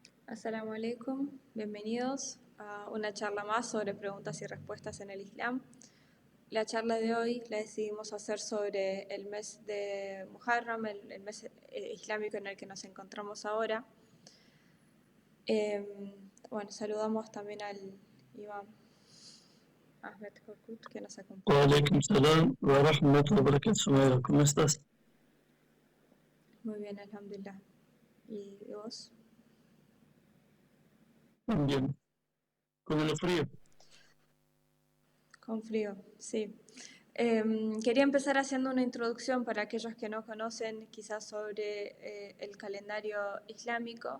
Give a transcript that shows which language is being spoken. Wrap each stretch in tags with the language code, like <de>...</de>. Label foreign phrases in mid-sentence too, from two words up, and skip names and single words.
<ar>السلام عليكم,</ar> <es>bienvenidos a una charla más sobre preguntas y respuestas en el Islam. La charla de hoy la decidimos hacer sobre el mes de Muharram, el mes islámico en el que nos encontramos ahora. Saludamos también al imam Ahmed Korkut que nos acompaña.</es> <ar>وعليكم السلام ورحمة الله وبركاته.</ar> <es>Sumaira, ¿cómo estás? Muy bien, alhamdulillah. ¿Y vos? Bien. Con el frío. Con frío, sí. Quería empezar haciendo una introducción para aquellos que no conocen quizás sobre el calendario islámico.</es>